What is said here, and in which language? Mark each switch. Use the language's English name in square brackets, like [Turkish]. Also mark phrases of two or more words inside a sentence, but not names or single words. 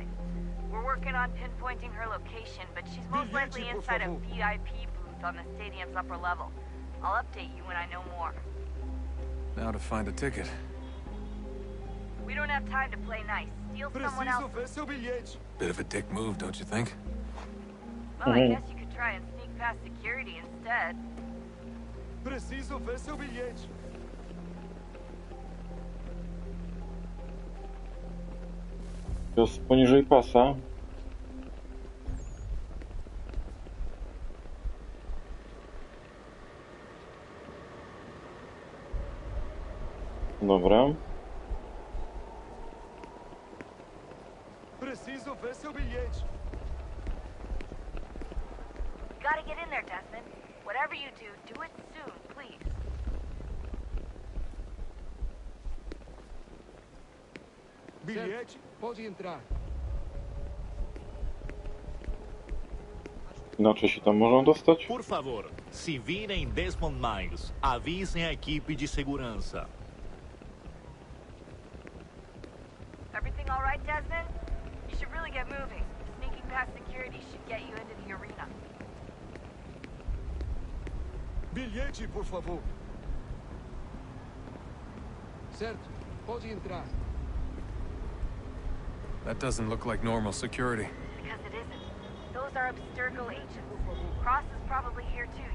[English] We're working on pinpointing her location, but she's most likely inside a VIP booth on the stadium's upper level. I'll update you when I know more. Now to find a ticket. We don't have time to play nice. Steal someone else. Bit of a dick move, don't you think? Well, I guess you could try and sneak past security instead. [Portuguese] Preciso ver seu bilhete. [Polish] To jest poniżej pasa. Dobra. [Portuguese] Preciso ver seu bilhete. [English] You gotta get in there, Desmond. Whatever you do it soon, please. [Portuguese] Bilhete, pode entrar. [Polish] Inaczej się tam można dostać? [Portuguese] Por favor, se virem Desmond Miles, avisem a equipe de segurança. [English] Everything all right, Desmond? You should really get moving. Sneaking past security should get you into the arena. [Portuguese] Bilhete, por favor. Certo, pode entrar. [English] That doesn't look like normal security. Because it isn't. Those are Abstergo agents. Cross is probably here too.